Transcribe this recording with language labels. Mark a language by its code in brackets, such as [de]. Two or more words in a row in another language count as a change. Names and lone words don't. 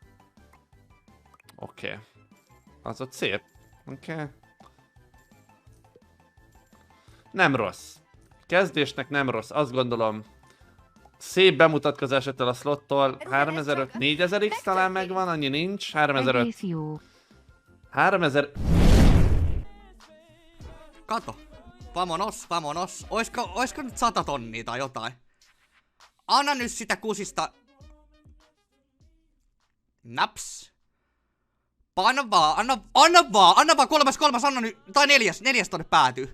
[hu] Oké. Az ott szép. Oké. Nem rossz. Kezdésnek nem rossz. Azt gondolom. Szép bemutatkozás ettől a slottól. 3005, 4000x talán megvan, annyi nincs. 3005. 3000. [fi] Kato. Vamonos. Oisko nyt 100 tonnia tai jotain? Anna nyt sitä kusista. Naps. Anna vaan, kolmas, anna nyt, tai neljäs tonne päätyy.